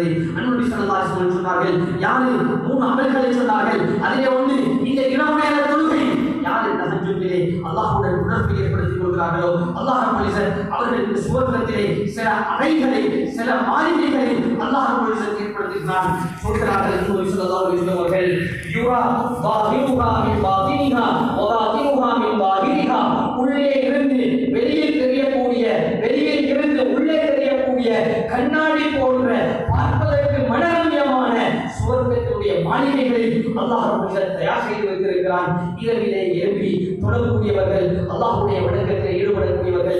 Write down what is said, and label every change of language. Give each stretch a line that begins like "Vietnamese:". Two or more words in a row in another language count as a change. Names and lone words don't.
Tamil: நபி
Arabic: صلى الله عليه وسلم
Tamil: சொன்னார்கள், யாரு 3 அமல்களை சொன்னார்கள், அதிலே ஒன்று இந்த இரவு நேர தொழுகை. யாரு தஹஜ்ஜுதிலே அல்லாஹ்வுடன் தொடர்பு ஏற்படுத்திக் கொள்கிறார்களோ அல்லாஹ் அவர்களுக்கு சுவர்க்கத்திலே சில அறைகளை, சில மாளிகைகளை அல்லாஹ் ஏற்படுத்துகிறான். சொல்கிறார்கள் நபி
Arabic: صلى الله عليه وسلم
Tamil: அவர்கள்,
Arabic: يرى ظاهرها من باطنها وباطنها من ظاهرها,
Tamil: உள்ளே இருந்து வெளியில் தெரியக்கூடிய, வெளியில் இருந்து உள்ளே தெரியக்கூடிய கண்ணாடி போன்ற பார்ப்பதற்கு மனரம்யமான சுவர்க்கத்தினுடைய மாளிகைகளை அல்லாஹ் தயார் செய்து வைத்திருக்கிறான். இரவிலே எழுப்பி தொடரக்கூடியவர்கள், அல்லாஹ்வுடைய வணக்கத்தில் ஈடுபடக்கூடியவர்கள்.